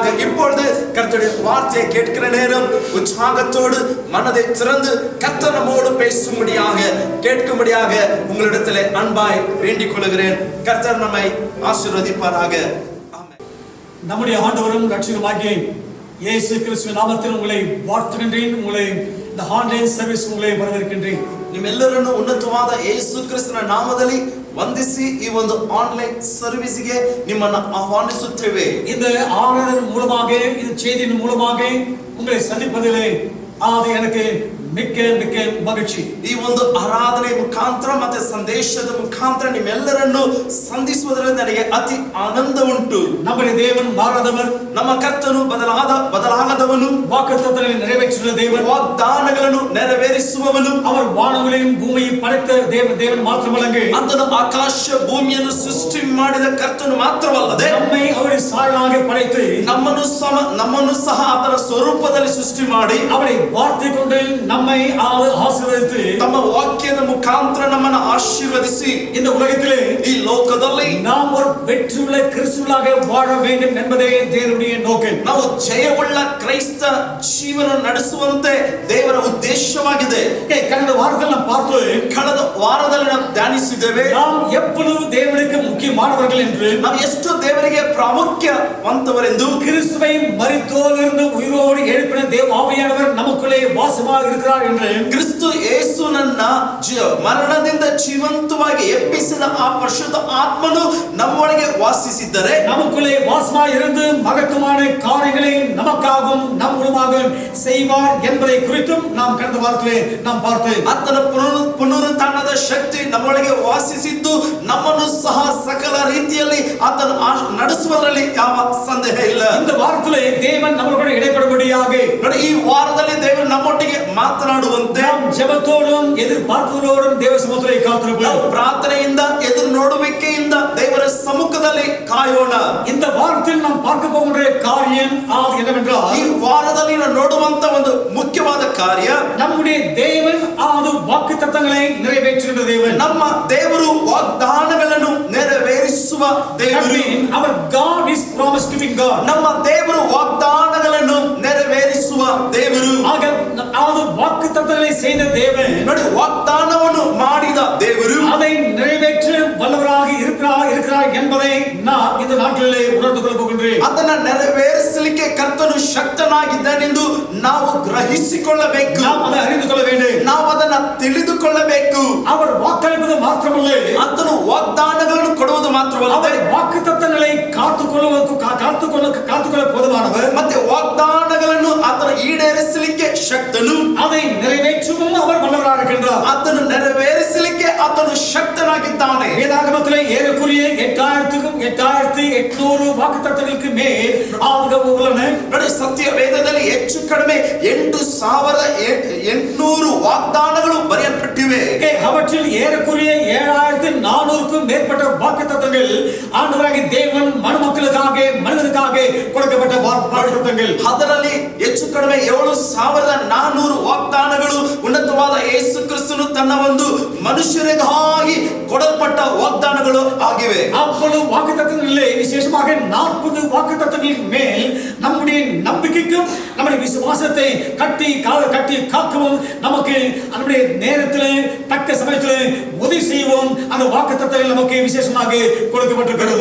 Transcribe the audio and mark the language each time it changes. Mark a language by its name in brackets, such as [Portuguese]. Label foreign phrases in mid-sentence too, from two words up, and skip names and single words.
[Tamil] இப்பொழுது கர்த்தருடைய வார்த்தையை கேட்கிற நேரம் உற்சாகத்தோடு மனதை திறந்து கர்த்தர் நம்மோடு பேசும்படியாக கேட்கும்படியாக உங்களிடத்திலே அன்பாய் வேண்டிக் கொள்கிறேன். கர்த்தர் நம்மை ஆசீர்வதிப்பாராக. ஆமென். நம்முடைய ஆண்டவரும் ரட்சகருமாகிய இயேசு கிறிஸ்துவின் நாமத்தில் உங்களை வாழ்த்துகின்றேன். உங்களை இந்த [English] online service [Tamil] உங்களை வரவேற்கின்றேன். [Kannada] ನಿಮ್ಮೆಲ್ಲರನ್ನು ಉನ್ನತವಾದ ಯೇಸು ಕ್ರಿಸ್ತನ ನಾಮದಲ್ಲಿ ವಂದಿಸಿ ಈ ಒಂದು [English] online serviceಗೆ [Kannada] ನಿಮ್ಮನ್ನು ಆಹ್ವಾನಿಸುತ್ತೇವೆ. [Tamil] இந்த ஆராதனை மூலமாக, இந்த செய்தியின் மூலமாக உங்களை சந்திப்பதிலே அது எனக்கு மிக்க மிக்க மகிழ்ச்சி. [Kannada] ಈ ಒಂದು ಆರಾಧನೆ ಮುಖಾಂತರ ಮತ್ತೆ ಸಂದೇಶದ ಮುಖಾಂತರ ನಿಮ್ಮೆಲ್ಲರನ್ನು ಸಂಧಿಸುವುದರಿಂದ ನನಗೆ ಅತಿ ಆನಂದ ಉಂಟು. [Tamil] நம்முடைய தேவன் மாறாதவர், [Kannada] ನಮ್ಮ ಕರ್ತನು ಬದಲಾಗದವನು, [Tamil] வாக்குத்தத்தங்களை நிறைவேற்றுகிற தேவன், [Kannada] ವಾಗ್ದಾನಗಳನ್ನು ನೆರವೇರಿಸುವವನು. [Tamil] அவர் வானங்களையும் பூமியையும் படைத்த தேவன் ಮಾತ್ರವಲ್ಲದೆ, [Kannada] ಆತನು ಆಕಾಶ ಭೂಮಿಯನ್ನು ಸೃಷ್ಟಿ ಮಾಡಿದ ಕರ್ತನು ಮಾತ್ರವಲ್ಲದೆ, [Tamil] நம்மை அவருடைய சாயலாக படைத்து [Kannada] ನಮ್ಮನ್ನು ಸಹ ಆತನ ಸ್ವರೂಪದಲ್ಲಿ ಸೃಷ್ಟಿ ಮಾಡಿ [Tamil] அவரை வார்த்தை கொண்டு நம்மை ஆசீர்வதித்து [Kannada] ತಮ್ಮ ವಾಕ್ಯದ ಮುಖಾಂತರ ನಮ್ಮನ್ನು ಆಶೀರ್ವದಿಸಿ [Tamil] இந்த உலகத்திலே [Kannada] ಈ ಲೋಕದಲ್ಲಿ [Tamil] நாம் ஒரு வெற்றியுள்ள கிறிஸ்துவாக வாழ வேண்டும் என்பதே தேவனுடைய நோக்கம். [Kannada] ನಾವು ಜಯವುಳ್ಳ ಕ್ರೈಸ್ತ ಜೀವನ ನಡೆಸುವಂತೆ ದೇವರ ಉದ್ದೇಶವಾಗಿದೆ. ಕಳೆದ ವಾರದಲ್ಲಿ ನಾವು ಕಳೆದ ವಾರದಲ್ಲಿ ನಾವು ಧ್ಯಾನಿಸಿದ್ದೇವೆ. [Tamil] நாம் எப்பொழுது தேவனுக்கு முக்கியமானவர்கள் என்று, [Kannada] ನಾವು ಎಷ್ಟು ದೇವರಿಗೆ ಪ್ರಾಮುಖ್ಯವಂತವರೆಂದು, [Tamil] கிறிஸ்துவை மரித்தோரிலிருந்து உயிரோடு எழுப்பின தேவ ஆவியானவர் நமக்குள்ளே வாசமாக இருக்கிறார் என்று, [Kannada] ಕ್ರಿಸ್ತು ಯೇಸುನನ್ನ ಮರಣದಿಂದ ಜೀವಂತವಾಗಿ ಎಬ್ಬಿಸಿದ ಆ ಪರಿಶುದ್ಧ ಆತ್ಮನು ನಮ್ಮೊಳಗೆ ವಾಸಿಸಿದ್ದರೆ, [Tamil] நமக்குள்ளே வாசமாக இருந்து மகத்துவமான காரியங்களை நமக்காகவும் நம் மூலமாக செய்வார் என்பதை குறித்தும் நாம் கடந்த வாரத்திலே நாம் பார்த்தோம். [Kannada] ಆತನ ಪುನರುತ್ಥಾನದ ಶಕ್ತಿ ನಮ್ಮೊಳಗೆ ವಾಸಿಸಿದ್ದು ನಮ್ಮನ್ನು ಸಹ ಸಕಲ ರೀತಿಯಲ್ಲಿ ಆತನು ನಡೆಸುವುದರಲ್ಲಿ ಯಾವ ಸಂದೇಹ ಇಲ್ಲ. [Tamil] இந்த வாரத்திலே தேவன் நம்மளோட இடைப்படும்படியாக, [Kannada] ಈ ವಾರದಲ್ಲಿ ದೇವರು ನಮ್ಮೊಟ್ಟಿಗೆ ಮಾತನಾಡುವಂತೆ, [Tamil] நாம் ஜெபத்தோடும் எதிர்பார்ப்புகளோடும் தேவ சமூகத்திலே காத்திருப்போம். [Kannada] ಪ್ರಾರ್ಥನೆಯಿಂದ ಎದುರು ನೋಡುವಿಕೆಯಿಂದ ದೇವರ ಸಮ್ಮುಖದಲ್ಲಿ ಕಾಯೋಣ. [Tamil] இந்த வாரத்தில் நாம் பார்க்க போகிற காரியம் என்னவென்றால், [Kannada] ಈ ವಾರದಲ್ಲಿ ನಾವು ನೋಡುವಂತ ಒಂದು ಮುಖ್ಯವಾದ ಕಾರ್ಯ, [Tamil] நம்முடைய தேவன் வாக்குத்தத்தங்களை நிறைவேற்றுகிற தேவன். [Kannada] ನಮ್ಮ ದೇವರು ವಾಗ್ದಾನಗಳನ್ನು ನೆರವೇರಿಸುವ ದೇವರು. [English] Our God is promise giving God. [Kannada] ನಮ್ಮ ದೇವರು ವಾಗ್ದಾನಗಳನ್ನು ನೆರವೇರಿಸುವ ದೇವರು, ಆಗ ಅದು [Tamil] ವಾಗ್ದಾನங்களை செய்த தேவன், [Kannada] ನೋಡಿ ವಾಗ್ದಾನವನ್ನು ಮಾಡಿದ ದೇವರು [Tamil] அதை நிறைவேற்ற வல்லவராக இருக்கிறார் என்பதை நான் இந்த நாட்களிலே உணர்ந்து கொள்ள போகின்றேன். [Kannada] ಅದನ್ನ ನೆರವೇರಿಸಲಿಕ್ಕೆ ಕರ್ತನು ಶಕ್ತನಾಗಿದ್ದಾನೆಂದು ನಾವು ಗ್ರಹಿಸಿಕೊಳ್ಳಬೇಕು, [Tamil] நாம் அதை அறிந்து கொள்ள வேண்டும். [Kannada] ನಾವು ಅದನ್ನ ತಿಳಿದುಕೊಳ್ಳಬೇಕು. [Tamil] அவர் வாக்களிப்பது மாத்திரமல்ல, [Kannada] ಆತನು ವಾಗ್ದಾನಗಳನ್ನು ಕೊಡುವುದು ಮಾತ್ರವಲ್ಲ, [Tamil] அவர் வாக்குத்தத்தங்களை காத்துக்கொள்ள போதுமானவர், [Kannada] ಮತ್ತೆ ವಾಗ್ದಾನಗಳನ್ನು ಆತನು ಈಡೇರಿಸಲಿಕ್ಕೆ ಶಕ್ತನು, [Tamil] அதை நிறைவேற்றவும் அவர் வல்லவராக இருக்கின்றார். [Kannada] ಆತನು ನೆರವೇರಿಸಲಿಕ್ಕೆ ಆತನು ಶಕ್ತನಾಗಿದ್ದಾನೆ. [Tamil] வேதாகமத்திலே ஏறக்குறைய 8800 வாக்குத்தத்தங்களுக்கு மேல் உள்ளன. [Kannada] ನೋಡಿ, ಸತ್ಯ ವೇದದಲ್ಲಿ ಹೆಚ್ಚು ಕಡಿಮೆ 8800 ವಾಗ್ದಾನಗಳು ಬರೆಯಲ್ಪಟ್ಟಿವೆ. [Tamil] அவற்றில் ஏறக்குறைய 7400க்கும் மேற்பட்ட வாக்குத்தத்தங்கள் ஆண்டவராகிய தேவன் மனிதனுக்காக கொடுக்கப்பட்ட வாக்குத்தத்தங்கள். [Kannada] ಅದರಲ್ಲಿ ಹೆಚ್ಚು ಕಡಿಮೆ 7400 ವಾಗ್ದಾನಗಳು ಉನ್ನತವಾದ ಯೇಸು ಕ್ರಿಸ್ತನು ತನ್ನ ಒಂದು ಮನುಷ್ಯರಿಗಾಗಿ ಕೊಡಲ್ಪಟ್ಟ ವಾಗ್ದಾನಗಳು ಆಗಿವೆ. [Tamil] அவ்வளவு வாக்குத்தத்தங்களிலே விசேஷமாக 40 வாக்குத்தத்தங்களின் மேல் நம்முடைய நம்பிக்கைக்கும் நம்முடைய விசுவாசத்தை கட்டி காக்கவும் நமக்கு நம்முடைய நேரத்தில் தக்க சமயத்தில் உதவி செய்வோம். அந்த வாக்குத்தத்தங்கள் நமக்கு விசேஷமாக கொடுக்கப்பட்டிருக்கிறது.